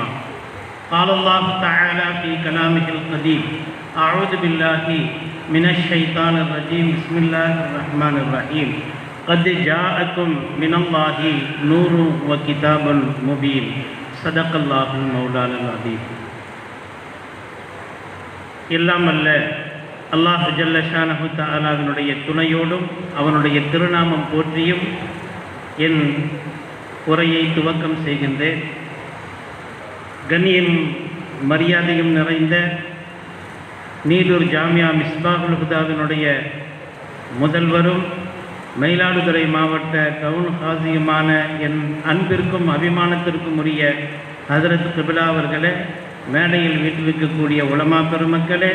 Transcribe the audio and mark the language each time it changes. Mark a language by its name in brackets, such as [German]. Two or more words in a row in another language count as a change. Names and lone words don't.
[Arabic] قال الله تعالى في كلامه القديم: أعوذ بالله من الشيطان الرجيم. بسم الله الرحمن الرحيم. قد جاءكم من الله نور وكتاب مبين. صدق الله المولانا العظيم. [Tamil] எல்லாம் அல்ல அல்லாஹ் [Arabic] جل شأنه [Tamil] தஆலாவினுடைய துணையோடும் அவனுடைய திருநாமம் போற்றியும் என் உரையை துவக்கம் செய்கின்றேன். கண்ணியம் மரியாதையும் நிறைந்த நீலூர் ஜாமியா மிஸ்பாகுல் ஹுதாவினுடைய முதல்வரும் மயிலாடுதுறை மாவட்ட கவுன் ஹாசியுமான என் அன்பிற்கும் அபிமானத்திற்கும் உரிய ஹதரத் கிபிலா அவர்களே, மேடையில் வீட்டிருக்கக்கூடிய உலமா பெருமக்களே,